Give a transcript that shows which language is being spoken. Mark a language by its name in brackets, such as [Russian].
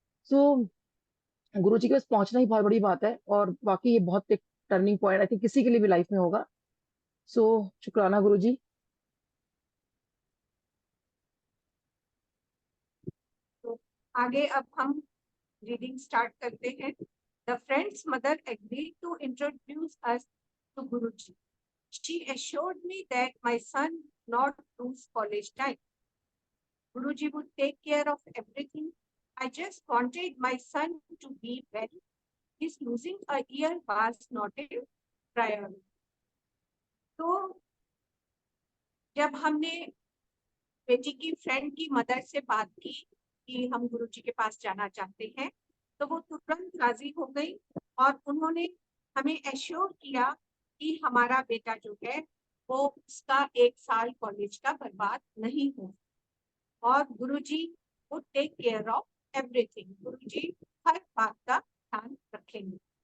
[Hindi] सो गुरुजी के पास पहुंचना ही बहुत बड़ी बात है, और वाकई ये बहुत एक टर्निंग पॉइंट [English] I think [Hindi] किसी के लिए भी लाइफ में होगा। सो शुक्राना गुरुजी। तो आगे अब हम रीडिंग स्टार्ट करते हैं। [English] The friend's mother agreed to introduce us to Guruji. She assured me that my son would not lose college time. Guruji would take care of everything. I just wanted my son to be well. His losing a year was not a priority. [Hindi] तो जब हमने बेटी की friend की mother से बात की कि हम गुरुजी के पास जाना चाहते हैं, तो वो तुरंत राजी हो गई, और उन्होंने हमें एश्योर किया कि हमारा बेटा जो है वो उसका 1 साल कॉलेज का बर्बाद नहीं हो, और गुरुजी वो [English] take care of everything, [Hindi] गुरुजी हर बात का ध्यान रखेंगे।